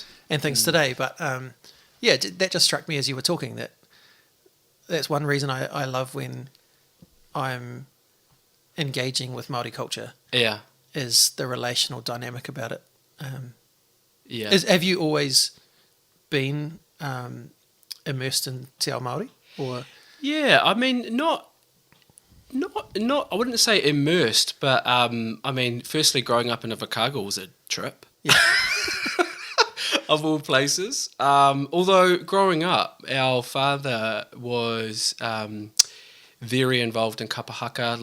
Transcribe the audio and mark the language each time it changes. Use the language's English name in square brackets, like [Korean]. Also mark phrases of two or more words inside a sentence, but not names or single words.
[English] and things today, but that just struck me as you were talking, that's one reason I love when I'm engaging with Māori culture, Yeah. is the relational dynamic about it. Yeah. Have you always been immersed in [Māori] te ao Māori? [English] Or Yeah, I mean, not. I wouldn't say immersed, but I mean, firstly, growing up in Invercargill was a trip. Yeah. Of all places. Although growing up, our father was very involved in kapahaka.